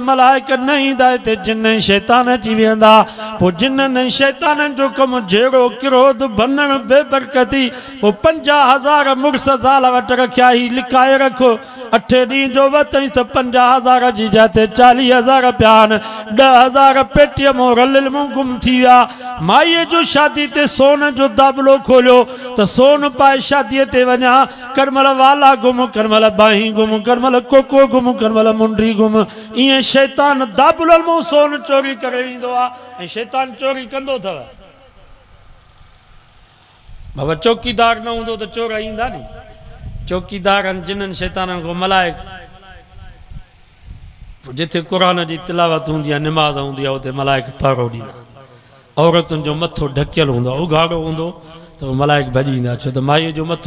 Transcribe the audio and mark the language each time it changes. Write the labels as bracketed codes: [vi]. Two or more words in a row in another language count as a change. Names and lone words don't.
[sd] मलाइक न ईंदा हिते जिन ऐं शैतान अची वेंदा पोइ जिन्हनि ऐं शैताननि जो कमु जहिड़ो क्रोध भनण बेबरकती पोइ 50,000 मुड़ुस ज़ाल वटि रखिया ही लिखाए रखो 8 ॾींहं जो वरितईं त 50,000 जी जाते 40,000 पिया आहिनि 10,000 पेटीअ मां रलियल मूं गुम थी विया माईअ जो शादी ते सोन जो दाबलो खोलियो त सोन पाए शादीअ ते वञा करमल वाला गुम करमल बाही गुम करमल कोको गुम करमल मुंडी गुम ईअं शैतान दाबलनि मां सोन चोरी करे वेंदो आहे ऐं शैतान चोरी कंदो अथव बाबा चौकीदार न हूंदो त चोर ईंदा नी चौकीदारनि जिन्हनि शैताननि को मलाइक जिथे कुरान जी तिलावत हूंदी आहे निमाज़ हूंदी आहे उते मलाइक पहरो ॾींदा औरतुनि जो मथो ढकियल हूंदो आहे उघाड़ो हूंदो त मलाइक भॼी ईंदा छो त माईअ जो मथो